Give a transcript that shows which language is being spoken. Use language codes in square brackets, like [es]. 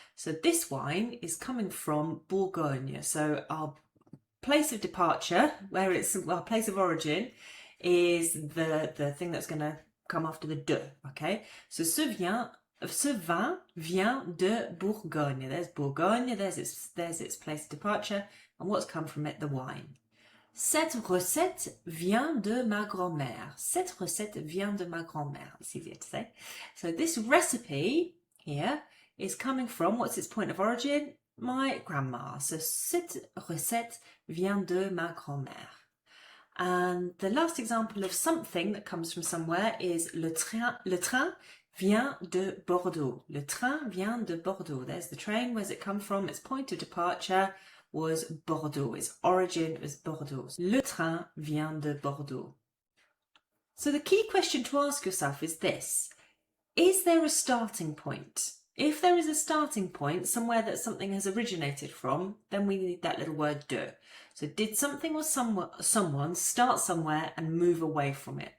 [en] So this wine is coming from Bourgogne. So our place of departure, where it's our place of origin, is the thing that's going to come after the de, okay? So [fr] ce vin vient de Bourgogne. [en] There's Bourgogne, there's its place of departure, and what's come from it? The wine. [fr] Cette recette vient de ma grand-mère. Cette recette vient de ma grand-mère. [en] It's easier to say. So this recipe here is coming from, what's its point of origin? My grandma. [fr] So cette recette vient de ma grand-mère. [en] And the last example of something that comes from somewhere is [fr] le train vient de Bordeaux. Le train vient de Bordeaux. [en] There's the train. Where's it come from? Its point of departure was Bordeaux. Its origin was Bordeaux. [fr] Le train vient de Bordeaux. [en] So the key question to ask yourself is this. Is there a starting point? If there is a starting point, somewhere that something has originated from, then we need that little word de. So did something or someone start somewhere and move away from it?